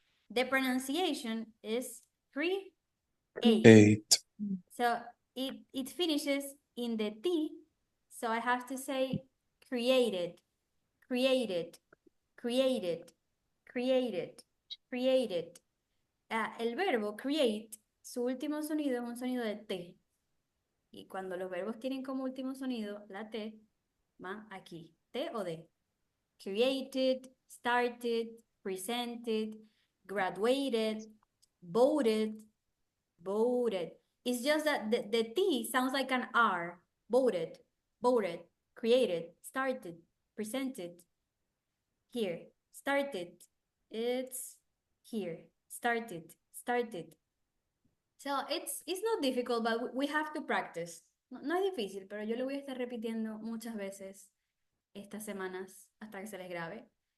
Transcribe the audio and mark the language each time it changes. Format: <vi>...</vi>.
<en>The pronunciation is create. Eight. So it finishes in the T. So I have to say created, created, created, created, created.</en> <es>El verbo create, su último sonido es un sonido de T. Y cuando los verbos tienen como último sonido la T, van aquí. T o D. Created, started, presented, graduated, voted, voted.</es> <en>It's just that the T sounds like an R. Voted, voted, created, started, presented. Here, started. It's here. Started, started. So it's not difficult, but we have to practice.</en> <es>No es difícil, pero yo lo voy a estar repitiendo muchas veces estas semanas hasta que se les grabe.</es>